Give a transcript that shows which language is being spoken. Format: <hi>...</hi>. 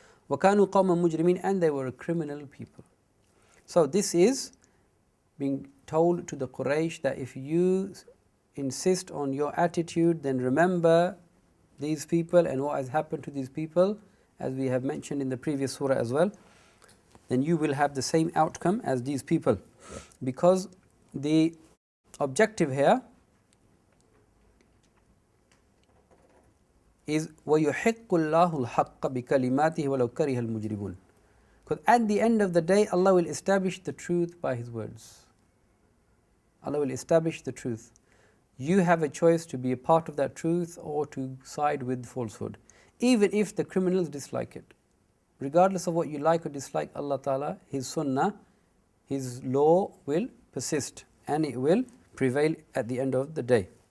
<ar>وَكَانُوا قَوْمًا مُجْرِمِينَ,</ar> <en>and they were criminal people. So this is being told to the Quraysh that if you insist on your attitude, then remember these people and what has happened to these people, as we have mentioned in the previous surah as well, then you will have the same outcome as these people. Because the objective here is</en> <ar>وَيُحِقُّ اللَّهُ الْحَقَّ بِكَلِمَاتِهِ وَلَوْ كَرِهَ الْمُجْرِمُونَ.</ar> <en>Because at the end of the day, Allah will establish the truth by His words. Allah will establish the truth. You have a choice to be a part of that truth or to side with falsehood, even if the criminals dislike it. Regardless of what you like or dislike, Allah Ta'ala, His sunnah, His law will persist and it will prevail at the end of the day.</en>